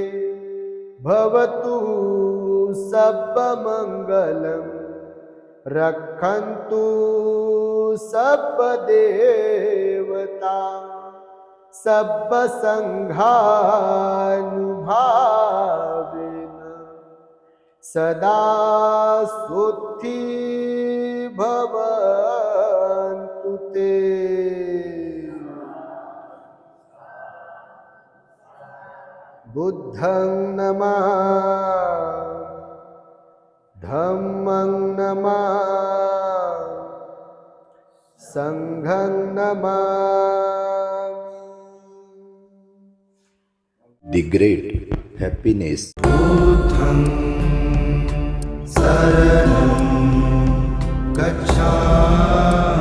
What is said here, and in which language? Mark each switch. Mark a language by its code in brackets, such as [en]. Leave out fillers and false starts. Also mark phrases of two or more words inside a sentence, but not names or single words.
[pi] भवतु सर्वमंगलम् रक्षन्तु सर्वदेवता सर्वसंघानुभावेन सदा सुखी भवन्तु ते. बुद्धं नमामि, धम्मं नमामि, संघं नमामि. [en] The great happiness. [pi] बुद्धं शरणं गच्छामि.